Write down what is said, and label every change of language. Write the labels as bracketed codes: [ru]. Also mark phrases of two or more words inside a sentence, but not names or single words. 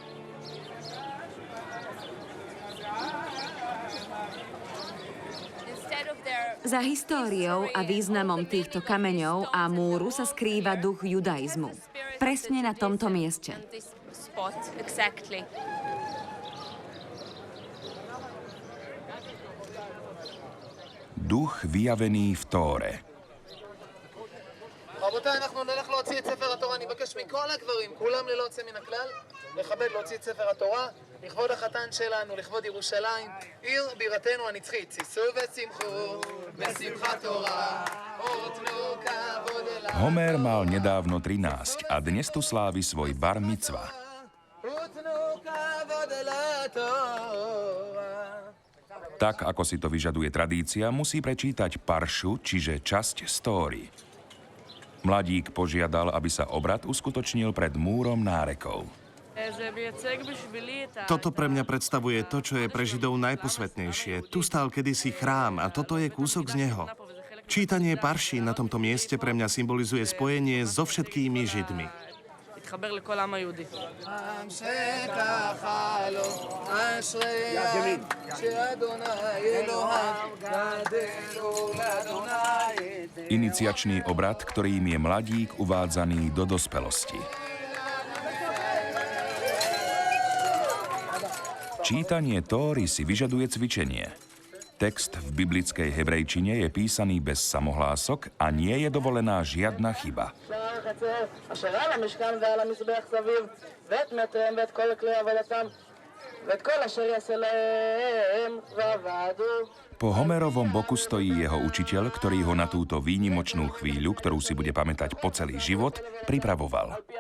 [sk] Za históriou a významom týchto kameňov a múru sa skrýva duch judaizmu. Presne na tomto mieste. Duch vyjavený v Tóre. [he] רבותיי, אנחנו נלך להוציא את ספר התורה. אני מבקש מכל הגברים, כולם ללא יוצא מן הכלל, לכבד להוציא את ספר התורה, לכבוד החתן שלנו, לכבוד ירושלים, עיר בירתנו הנצחית. שישו ושמחו, בשמחת תורה, ותנו כבוד אליו. [sk] Homer mal nedávno 13 a dnes tu slávi svoj bar micva. [he] ותנו כבוד אל התורה. [sk] Tak, ako si to vyžaduje tradícia, musí prečítať paršu, čiže časť stóry. Mladík požiadal, aby sa obrad uskutočnil pred múrom nárekov. Toto pre mňa predstavuje to, čo je pre Židov najposvätnejšie. Tu stál kedysi chrám a toto je kúsok z neho. Čítanie parší na tomto mieste pre mňa symbolizuje spojenie so všetkými Židmi. [he] להתחבר לכל העם היהודי. עם שככה לו, אשרי העם שאדוני אלוהיו גדלו לאדוני. [sk] Iniciačný obrad, ktorým je mladík uvádzaný do dospelosti. Čítanie Tóry si vyžaduje cvičenie. Text v biblickej hebrejčine je písaný bez samohlások a nie je dovolená žiadna chyba. [he] אשר על המשכן ועל המזבח סביב, ואת מטריהם ואת כל כלי עבודתם, ואת כל אשר יעשה להם ועבדו. [sk] Po Homerovom boku stojí jeho učiteľ, ktorý ho na túto výnimočnú chvíľu, ktorú si bude pamätať po celý život, pripravoval.